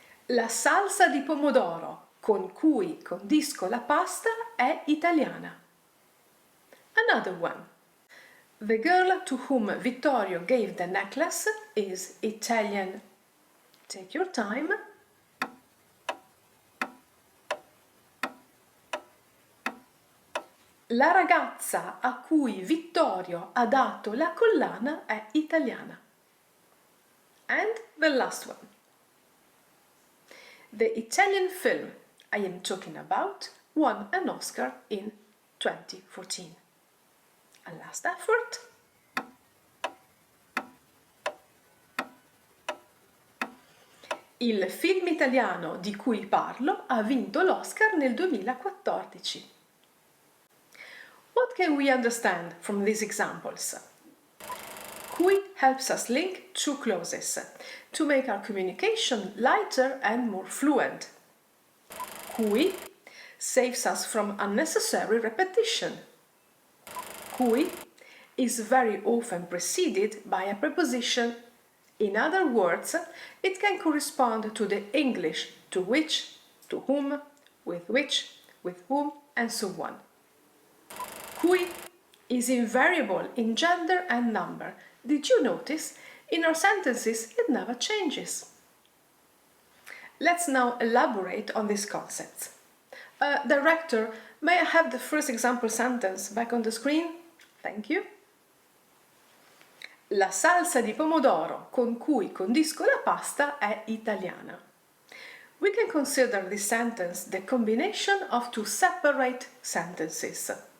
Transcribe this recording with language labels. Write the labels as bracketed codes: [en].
[it] La salsa di pomodoro con cui condisco la pasta è italiana. [en] Another one. The girl to whom Vittorio gave the necklace is Italian. Take your time. [it] La ragazza a cui Vittorio ha dato la collana è italiana. [en] And the last one. The Italian film I am talking about won an Oscar in 2014. A last effort. [it] Il film italiano di cui parlo ha vinto l'Oscar nel 2014. [en] What can we understand from these examples? Cui helps us link two clauses to make our communication lighter and more fluent. Cui saves us from unnecessary repetition. Cui is very often preceded by a preposition. In other words, it can correspond to the English to which, to whom, with whom, and so on. Cui is invariable in gender and number. Did you notice? In our sentences, it never changes. Let's now elaborate on these concepts. Director, may I have the first example sentence back on the screen? Thank you. [it] La salsa di pomodoro con cui condisco la pasta è italiana. [en] We can consider this sentence the combination of two separate sentences.